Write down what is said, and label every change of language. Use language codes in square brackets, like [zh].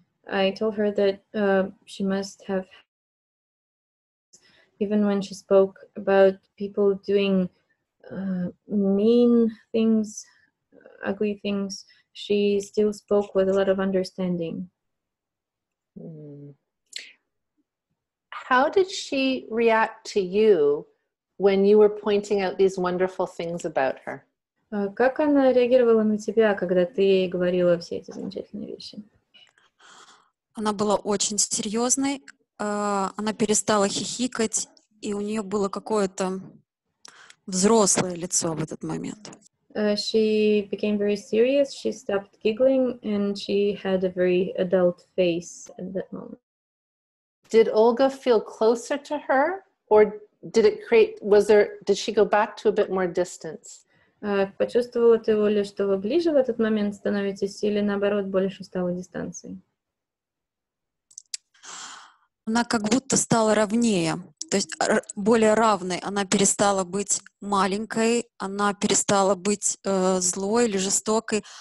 [en] I told her that she must have, even when she spoke about people doing mean things, ugly things, she still spoke with a lot of understanding. How did she react to you when you were pointing out these wonderful things about her? [ru] Как она реагировала на тебя, когда ты ей говорила все эти замечательные вещи? Она была очень серьезной, она перестала хихикать, и у нее было какое-то взрослое лицо в этот момент. [en] She became very serious, she stopped giggling, and she had a very adult face at that moment. Did Olga feel closer to her, or did she go back to a bit more distance? [ru] Почувствовала ты, Оля, что вы ближе в этот момент становитесь или, наоборот, больше стало дистанции? Она как будто стала ровнее, то есть более равной. Она перестала быть маленькой, она перестала быть злой или жестокой.